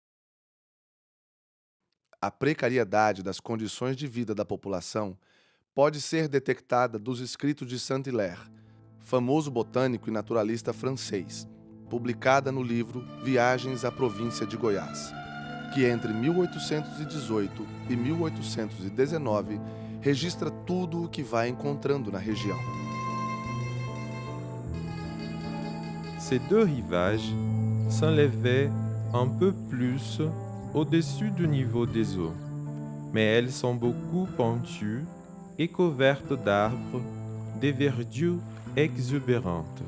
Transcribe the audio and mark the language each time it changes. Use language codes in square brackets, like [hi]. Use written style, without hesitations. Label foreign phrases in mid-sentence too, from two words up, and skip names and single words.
[pt] A precariedade das condições de vida da população pode ser detectada dos escritos de Saint-Hilaire, famoso botânico e naturalista francês, publicada no livro Viagens à Província de Goiás, que entre 1818 e 1819 registra tudo o que vai encontrando na região. [fr] Ces deux rivages s'enlevaient un peu plus au-dessus du niveau des eaux, mais elles sont beaucoup pentues et couvertes d'arbres, de verdure exubérante.